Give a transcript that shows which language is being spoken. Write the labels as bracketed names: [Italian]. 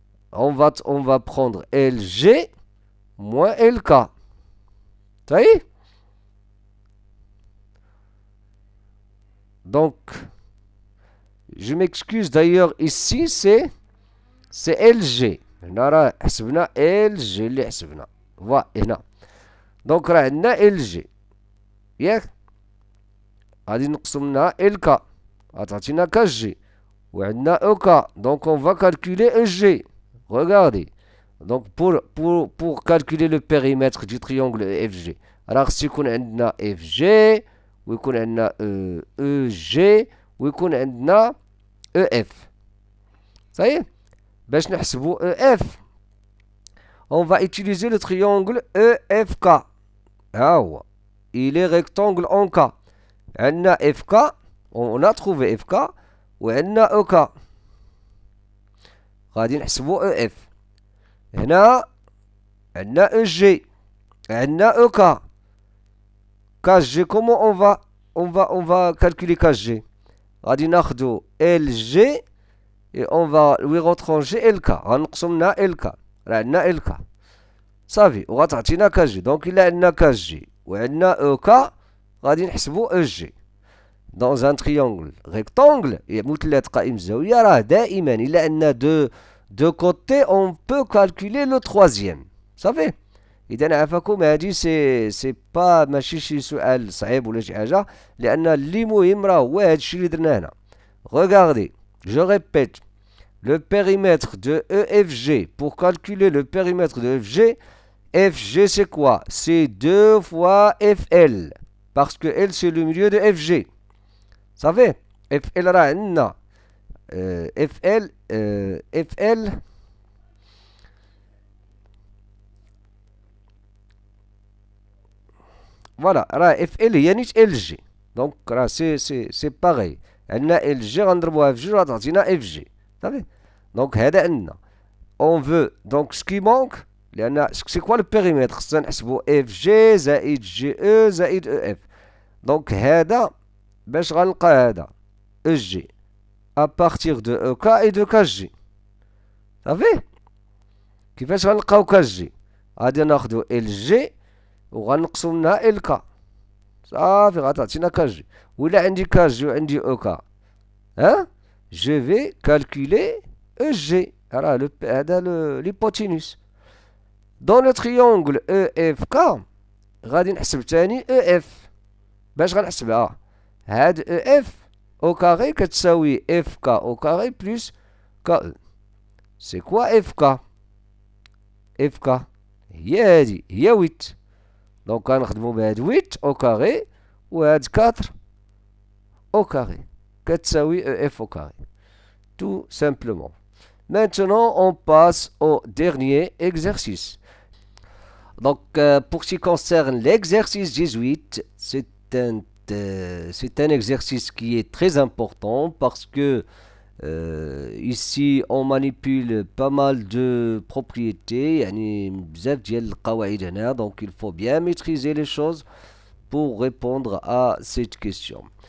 [French] On va prendre LG moins LK. Ça y est? Donc, je m'excuse d'ailleurs, ici, c'est LG. [Arabic] هنا حسبنا LG اللي حسبنا. هنا. دونك راه عندنا LG. ياك؟ غادي نقصو منها LK. غتعطينا KG. وعندنا EK. [French] Donc on va calculer EG. Regardez. Donc pour calculer le périmètre du triangle EFG. [Arabic] راه خصو يكون عندنا FG ويكون عندنا EG ويكون عندنا EF. صحيح؟ باش نحسبوا EF, [French] on va utiliser le triangle EFK. [Arabic] ها هو. [French] Il est rectangle en K. [Arabic] عندنا FK, [French] on a trouvé FK [Arabic] وعندنا EK. غادي نحسبوا EF. هنا عندنا EG, عندنا EK. [French] KG, comment on va calculer KG? [Arabic] غادي ناخدو LG [French] et on va lui retrancher LK. [Arabic] غنقصو منها LK. راه عندنا LK. صافي. وغتعطينا KG. دونك إلا عندنا KG وعندنا EK غادي نحسبو EG. [French] Dans un triangle rectangle [Arabic] مثلث قائم الزاوية راه دائما إلا عندنا [French] deux côtés on peut calculer le troisième. [Arabic] صافي. إذا عافاكم هادي سي با ماشي شي سؤال صعيب ولا شي حاجة, لأن اللي مهم راه هو هادشي اللي درنا هنا. [French] Regardez, je répète, le périmètre de EFG, pour calculer le périmètre de EFG, FG, c'est quoi? C'est 2 fois FL. Parce que L, c'est le milieu de FG. Vous savez? [Arabic] FL, راه FL, FL. [French] Voilà, [Arabic] FL هي نيت LG. [French] Donc, c'est pareil. [Arabic] عندنا LG غنضربوها في 2 راه تعطينا FG. صافي. Donc, هذا عندنا. [French] On veut. Donc, ce qui manque, c'est quoi le périmètre? [Arabic] خصنا نحسبو FG زائد GE زائد EF. [French] Donc, [Arabic] هذا باش غنلقى هذا [French] EG à partir de EK et de KG. [Arabic] صافي. كيفاش غنلقاو KG؟ غادي ناخدو LG وغنقصو منها LK. صافي غتعطينا KG. ولا عندي KG وعندي EK, [French] hein, je vais calculer EG. [Arabic] هذا l'hypoténuse. [French] Dans le triangle EFK [Arabic] غادي نحسب تاني EF. باش غنحسبها؟ [French] هاد EF au carré [Arabic] كتساوي [French] FK au carré plus KE. C'est quoi FK? [Arabic] FK هي هادي, هي 8. [French] Donc [Arabic] غنخدمو بهاد 8 [French] au carré [Arabic] وهاد 4 [French] au carré [Arabic] كتساوي [French] EF au carré. Tout simplement. Maintenant, on passe au dernier exercice. Donc, pour ce qui concerne l'exercice 18, c'est un exercice qui est très important parce que ici, on manipule pas mal de propriétés, [Arabic] يعني بزاف ديال القواعد هنا, [French] donc il faut bien maîtriser les choses pour répondre à cette question.